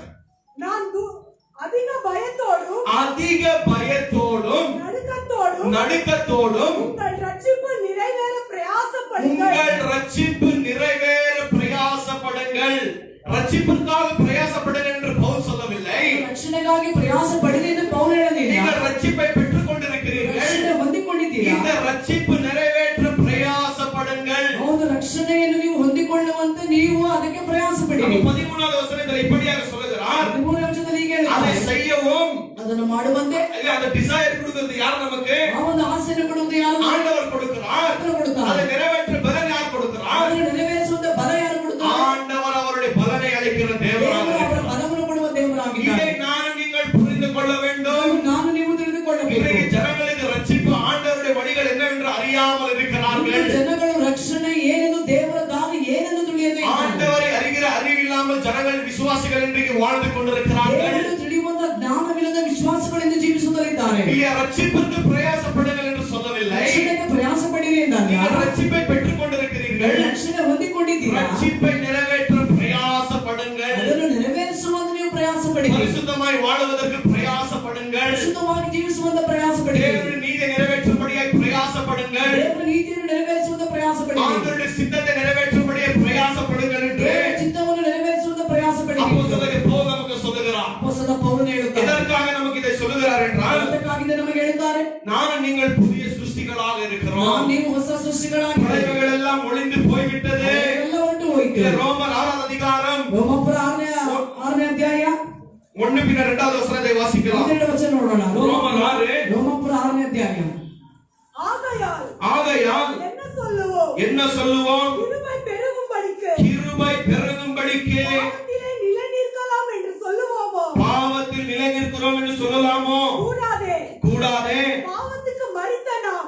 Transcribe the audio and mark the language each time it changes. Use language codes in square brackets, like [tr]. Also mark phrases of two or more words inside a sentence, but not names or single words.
[ta] நான் அதிக பயத்தோடும் நடுக்கத்தோடும் உங்கள் ரட்சிப்பு நிறைவேற பிரயாசப்படுங்கள். ரட்சிப்பிற்காக பிரயாசப்படுங்கள் என்று பவுல் சொல்லவில்லை. [kn] ರಕ್ಷಣೆಗಾಗಿ ಪ್ರಯಾಸ ಪಡಿರಿ ಎಂದು ಪೌಲ್ ಹೇಳಲಿಲ್ಲ. [ta] நீங்கள் ரட்சிப்பை பெற்றுக் கொண்டிருக்கிறீர்கள். [kn] ರಕ್ಷಣೆ ಹೊಂದಿಕೊಂಡಿದ್ದೀರಾ? [ta] இந்த ரட்சிப்பு நிறைவேற்ற பிரயாசப்படுங்கள். [kn] ಹೌದು, ರಕ್ಷಣೆಯನ್ನು ನೀವು ಹೊಂದಿಕೊಳ್ಳುವಂತೆ ನೀವು ಅದಕ್ಕೆ ಪ್ರಯಾಸ ಪಡಿರಿ. [ta] 13வது வசனத்தில் இப்படியாக சொல்கிறார், [kn] 13ನೇ ವಚನದಲ್ಲಿ ಹೀಗೆ [ta] அதை [kn] ಹೇಳ್ತಾರೆ, [ta] செய்யவும் [kn] ಅದನ್ನು ಮಾಡುವಂತೆ [ta] அந்த டிசைர் கொடுக்கிறது யார்? நமக்கு [kn] ಆ ಒಂದು ಆಸೆಯನ್ನು ಕೊಡುವುದು ಯಾರು? [ta] ஆண்டவர் கொடுக்கிறார். [kn] ಆತನು ಕೊಡುತ್ತಾನೆ. [ta] அதை நிறைவேற்ற பலன் யார் கொடுக்கிறார்? [kn] ಅದನ್ನು ನೆರವೇರಿಸುವಂತ ಬಲ ಯಾರು ಕೊಡುತ್ತಾರೆ? [ta] ஆண்டவர் அவருடைய பலனை அளிக்கிற தேவனாக [kn] ದೇವರು ಅವರ [ta] இருக்கிறார். [kn] ಬಲವನ್ನು ಕೊಡುವ ದೇವರಾಗಿದ್ದಾರೆ. [ta] இதை நான் நீங்கள் புரிந்து கொள்ள வேண்டும். [kn] ನಾನು ನೀವು ತಿಳಿದುಕೊಳ್ಳಬೇಕು. [ta] இன்றைக்கு ஜனங்களுக்கு ரட்சிப்பு ஆண்டவருடைய வழிகள் என்னவென்று அறியாமல் இருக்கிறார்கள். [kn] ಜನಗಳು ರಕ್ಷಣೆ ಏನೆಂದು, ದೇವರ ದಾರಿ ಏನೆಂದು ತಿಳಿಯದೇ ಇದ್ದಾರೆ. [ta] ஆண்டவரை அறிகிற அறிவில்லாமல் ஜனங்கள் விசுவாசிகள் இன்றைக்கு வாழ்ந்து கொண்டிருக்கிறார்கள். [kn] ದೇವರನ್ನು ತಿಳಿಯುವಂತ ಜ್ಞಾನವಿಲ್ಲದ ವಿಶ್ವಾಸಗಳಿಂದ ಜೀವಿಸುತ್ತಿದ್ದಾರೆ. [ta] நீங்க ரட்சிப்பிற்கு பிரயாசப்படுங்கள் என்று சொல்லவில்லை. [kn] ರಕ್ಷಣೆಗೆ ಪ್ರಯಾಸ ಪಡಿರಿ ಎಂದಾಗ [ta] நீங்கள் ரட்சிப்பை பெற்றுக் கொண்டிருக்கிறீர்கள். [kn] ರಕ್ಷಣೆ ಹೊಂದಿಕೊಂಡಿದ್ದೀರಾ? [ta] ரட்சிப்பை நிறைவேற்ற பிரயாசப்படுங்கள். [kn] ಅದನ್ನು ನೆರವೇರಿಸುವಂತ ನೀವು ಪ್ರಯಾಸ ಪಡಿರಿ. [ta] பரிசுத்தமாய் வாழுவதற்கு பிரயாசப்படுங்கள். [kn] ಪರಿಶುದ್ಧವಾಗಿ ಜೀವಿಸುವಂತ ಪ್ರಯಾಸ ಪಡಿರಿ. [ta] பிரயாசப்படுங்கள், [kn] ದೇವರ ನೀತಿಯನ್ನು ನೆರವೇರಿಸುವಂತ ಪ್ರಯಾಸ ಪಡಿ, [ta] ஆண்டவருடைய சித்தத்தை நிறைவேற்றும்படியே பிரயாசப்படுங்கள் என்று [kn] ದೇವರ ಚಿತ್ತವನ್ನು ನೆರವೇರಿಸುವಂತ ಪ್ರಯಾಸ ಪಡಿ. [ta] அப்போஸ்தலனாகிய பவுல் நமக்கு சொல்லுகிறார். [kn] ಅಪೊಸ್ತಲ ಪೌಲನು ಹೇಳುತ್ತಾರೆ, [ta] எதற்காக நமக்கு இதை சொல்லுகிறார் என்றால், [kn] ಅದಕ್ಕಾಗಿ ನಮಗೆ ಹೇಳುತ್ತಾರೆ, [ta] நானும் நீங்கள் புதிய சிருஷ்டிகளாக இருக்கிறோம், [kn] ನೀವು ಹೊಸ ಸೃಷ್ಟಿಗಳಾಗಿ, [ta] பழையவைகள் எல்லாம் ஒளிந்து போய்விட்டது. [kn] ಎಲ್ಲ ಹೊರಟು ಹೋಯಿತು. [ta] இது ரோமர் 6ஆம் அதிகாரம் [kn] ರೋಮಾಪುರ 6ನೇ ಅಧ್ಯಾಯ [ta] 1 பின்னர் 2வது வசனத்தை வாசிக்கலாம். [kn] 12 ವಚನ ನೋಡೋಣ. [ta] ரோமர் 6 [kn] ರೋಮಾಪುರ 6ನೇ ಅಧ್ಯಾಯ. [ta] ஆகையால் என்ன சொல்லுவோம்? கிருபை பெருகும்படிக்கு, கிருபை பெருகும்படிக்கு பாவத்திலே நிலைநிற்கலாம் என்று சொல்லுவோமோ? பாவத்தில் நிலைநிற்கிறோம் என்று சொல்லலாமோ? கூடாதே. கூடாதே. பாவத்துக்கு மரித்த நாம்